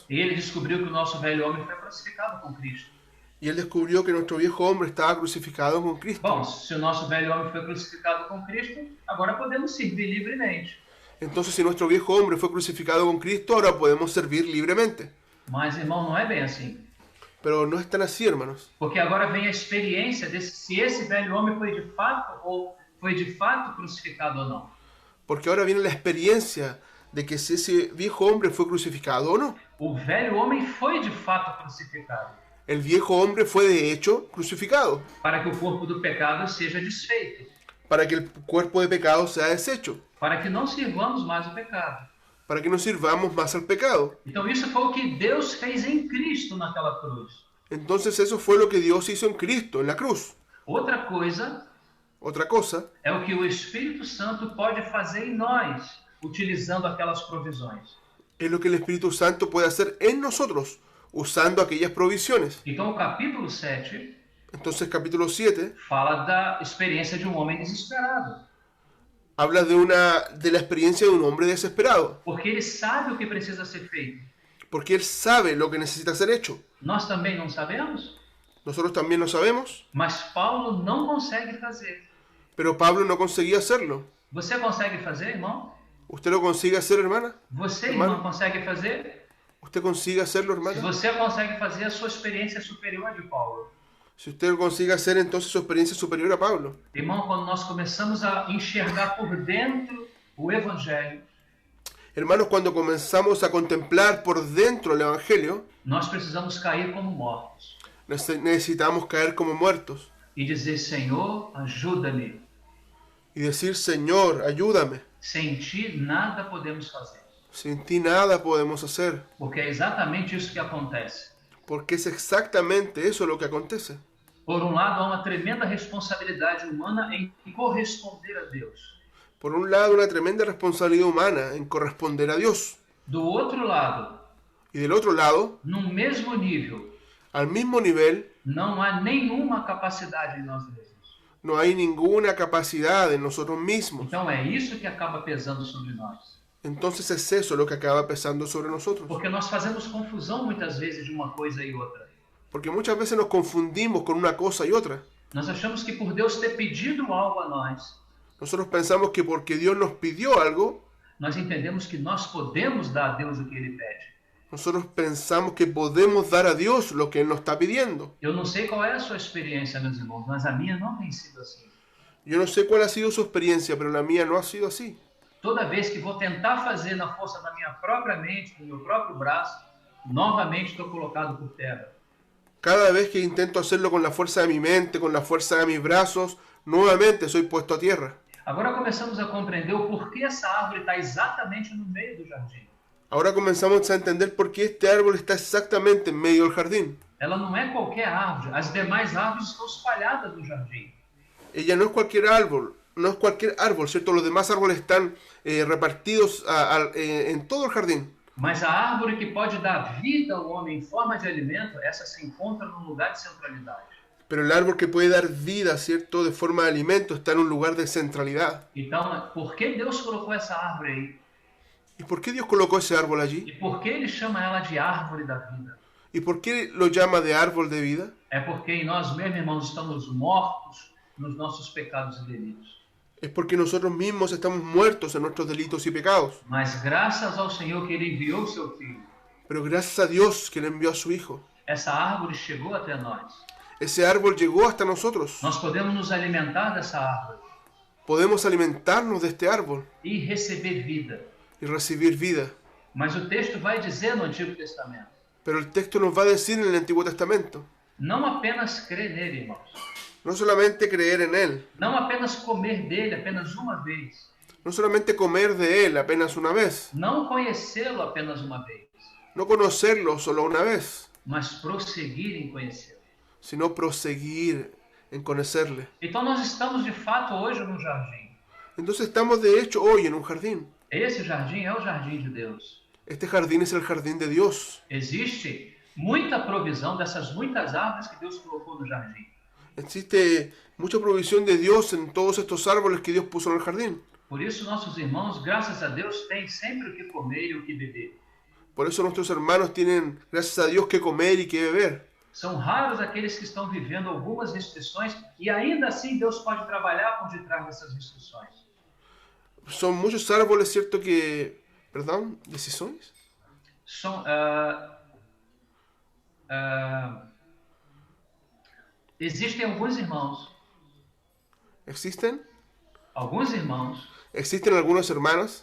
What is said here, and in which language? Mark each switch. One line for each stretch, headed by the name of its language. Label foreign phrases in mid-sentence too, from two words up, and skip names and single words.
Portuguese: e ele descobriu que o nosso velho homem foi crucificado com Cristo.
Spanish: y él descubrió que nuestro viejo hombre estaba crucificado con Cristo.
Portuguese: Bom, se o nosso velho homem foi crucificado com Cristo, agora podemos servir livremente.
Spanish: Entonces, si nuestro viejo hombre fue crucificado con Cristo, ahora podemos servir libremente.
Portuguese: Mas, irmão, não é bem assim.
Spanish: Pero no es tan así, hermanos.
Portuguese: Porque agora vem a experiência de se esse velho homem foi de fato crucificado ou não.
Spanish: Porque ahora viene la experiencia de que si ese viejo hombre fue crucificado o no.
Portuguese: O velho homem foi de fato crucificado,
Spanish: El viejo hombre fue de hecho crucificado,
Portuguese: para que o corpo do pecado seja desfeito,
Spanish: para que el cuerpo de pecado sea deshecho,
Portuguese: para que não sirvamos mais o pecado.
Spanish: para que no sirvamos más al pecado.
Portuguese: Então isso foi o que Deus fez em Cristo naquela cruz.
Spanish: Entonces eso fue lo que Dios hizo en Cristo, en la cruz.
Portuguese: Outra coisa
Spanish: Otra cosa
Portuguese: é o que o Espírito Santo pode fazer em nós, utilizando aquelas provisões.
Spanish: es lo que el Espíritu Santo puede hacer en nosotros, usando aquellas provisiones.
Portuguese: Então o capítulo 7
Spanish: Entonces capítulo 7
Portuguese: fala da experiência de um homem desesperado.
Spanish: habla de la experiencia de un hombre desesperado,
Portuguese: Porque ele sabe o que precisa ser feito.
Spanish: porque él sabe lo que necesita ser hecho.
Portuguese: Nós também não sabemos,
Spanish: Nosotros también lo sabemos,
Portuguese: mas Paulo não consegue fazer.
Spanish: pero Pablo no conseguía hacerlo.
Portuguese: Você consegue fazer, irmão?
Spanish: ¿Usted lo consigue hacer, hermana?
Portuguese: Você,
Spanish: Hermano.
Portuguese: irmão, consegue fazer?
Spanish: ¿Usted consigue hacerlo,
Portuguese: Se
Spanish: hermana?
Portuguese: você consegue fazer, a sua experiência é superior à de Paulo.
Spanish: Si usted lo consigue hacer, entonces su experiencia es superior a Pablo.
Portuguese: Irmão, quando nós começamos a enxergar por dentro o Evangelho,
Spanish: Hermanos, cuando comenzamos a contemplar por dentro el Evangelio,
Portuguese: nós precisamos cair como mortos
Spanish: necesitamos caer como muertos
Portuguese: e dizer: Senhor, ajuda-me.
Spanish: y decir, Señor, ayúdame.
Portuguese: Sem ti, nada podemos fazer.
Spanish: Sin ti nada podemos hacer,
Portuguese: Porque é exatamente isso que acontece.
Spanish: porque es exactamente eso lo que acontece.
Portuguese: Por um lado, há uma tremenda responsabilidade humana em corresponder a Deus.
Spanish: Por un lado, una tremenda responsabilidad humana en corresponder a Dios.
Portuguese: Do outro lado,
Spanish: Y del otro lado,
Portuguese: no mesmo nível,
Spanish: al mismo nivel,
Portuguese: não há nenhuma capacidade em nós mesmos.
Spanish: no hay ninguna capacidad en nosotros mismos.
Portuguese: Então é isso que acaba pesando sobre nós.
Spanish: Entonces es eso lo que acaba pesando sobre nosotros.
Portuguese: Porque nós fazemos confusão muitas vezes de uma coisa e outra.
Spanish: Porque muchas veces nos confundimos con una cosa y otra.
Portuguese: Nós achamos que por Deus ter pedido algo a nós,
Spanish: Nosotros pensamos que porque Dios nos pidió algo,
Portuguese: nós entendemos que nós podemos dar a Deus o que Ele pede.
Spanish: nosotros pensamos que podemos dar a Dios lo que Él nos está pidiendo.
Portuguese: Eu não sei qual é a sua experiência, meus irmãos, mas a minha não tem sido assim.
Spanish: Yo no sé cuál ha sido su experiencia, pero la mía no ha sido así.
Portuguese: Toda vez que vou tentar fazer na força da minha própria mente, do meu próprio braço, novamente estou colocado por terra.
Spanish: Cada vez que intento hacerlo con la fuerza de mi mente, con la fuerza de mis brazos, nuevamente soy puesto a tierra.
Portuguese: Agora começamos a compreender o porquê essa árvore está exatamente no meio do jardim.
Spanish: Ahora comenzamos a entender por qué este árbol está exactamente en medio del jardín.
Portuguese: Ela não é qualquer árvore, as demais árvores estão espalhadas no jardim.
Spanish: Ella no es cualquier árbol, ¿cierto? Los demás árboles están repartidos en todo el jardín.
Portuguese: Mas a árvore que pode dar vida ao homem em forma de alimento, essa se encontra num lugar de centralidade.
Spanish: Pero el árbol que puede dar vida, ¿cierto?, de forma de alimento, está en un lugar de centralidad.
Portuguese: Então, por que Deus colocou essa árvore aí?
Spanish: ¿Y por qué Dios colocó ese árbol
Portuguese: E
Spanish: allí?
Portuguese: por que ele chama ela de árvore da vida?
Spanish: ¿Y por qué lo llama de árbol de vida?
Portuguese: É porque em nós mesmos, irmãos, estamos mortos nos nossos pecados e delitos.
Spanish: Es porque nosotros mismos estamos muertos en nuestros delitos y pecados.
Portuguese: Mas graças ao Senhor que ele enviou o seu Filho,
Spanish: Pero gracias a Dios que le envió a su Hijo,
Portuguese: essa árvore chegou até nós.
Spanish: ese árbol llegó hasta nosotros.
Portuguese: Nós podemos nos alimentar dessa árvore
Spanish: Podemos alimentarnos de este árbol
Portuguese: e receber vida.
Spanish: y recibir vida.
Portuguese: Mas o texto vai dizer no Antigo Testamento,
Spanish: Pero el texto nos va a decir en el Antiguo Testamento,
Portuguese: não apenas crer nele, irmãos.
Spanish: no solamente creer en Él,
Portuguese: Não apenas comer dele apenas uma vez.
Spanish: no solamente comer de Él apenas una vez,
Portuguese: Não conhecê-lo apenas uma vez.
Spanish: no conocerlo solo una vez,
Portuguese: Mas prosseguir em conhecê-lo.
Spanish: sino proseguir en conocerle.
Portuguese: Então nós estamos de fato hoje num jardim.
Spanish: Entonces estamos de hecho hoy en un jardín.
Portuguese: Esse jardim é o jardim de Deus.
Spanish: Este jardín es el jardín de Dios.
Portuguese: Existe muita provisão dessas muitas árvores que Deus colocou no jardim.
Spanish: Existe mucha provisión de Dios en todos estos árboles que Dios puso en el jardín.
Portuguese: Por isso nossos irmãos, graças a Deus, têm sempre o que comer e o que beber.
Spanish: Por eso nuestros hermanos tienen, gracias a Dios, que comer y que beber.
Portuguese: São raros aqueles que estão vivendo algumas restrições e ainda assim Deus pode trabalhar por detrás dessas restrições.
Spanish: Son muchos árboles, ¿cierto? Que, perdón, decisiones.
Portuguese: São, existem alguns irmãos
Spanish: Existen algunos hermanos,